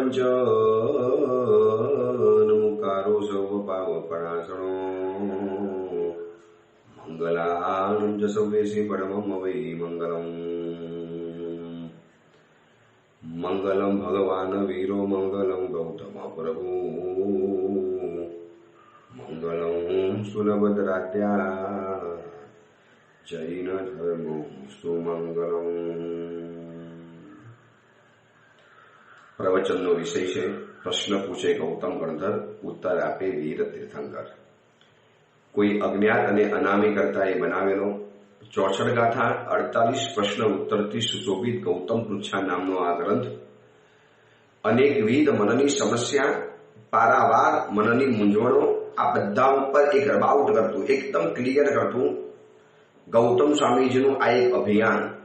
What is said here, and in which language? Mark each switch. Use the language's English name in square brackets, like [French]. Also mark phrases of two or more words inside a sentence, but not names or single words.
[Prakrit languages] पञ्चनमुकारो सर्वपावपणासनो मङ्गलानं च सव्येषि परमं वै मङ्गलम् [Sanskrit] मंगलम भगवान वीरो मंगलम गौतम प्रभु मंगलम सुलभद्राद्या जैन धर्मो सुमंगलम। [Gujarati] प्रवचनનો વિષય છે પ્રશ્ન પૂછે ગૌતમ ગણધર, ઉત્તર આપે વીર તીર્થંકર। કોઈ અજ્ઞાત અને અનામી કરતાએ બનાવેલો 64 ગાથા 48 પ્રશ્ન ઉત્તરથી સુશોભિત ગૌતમ પૃચ્છા નામનો આ ગ્રંથ અનેકવિધ મનની સમસ્યા, પારાવાર મનની મૂંઝવણો, આ બધા ઉપર એક રબાઉટ કરતું, એકદમ ક્લિયર કરતું ગૌતમ સ્વામીજીનું આ એક અભિયાન।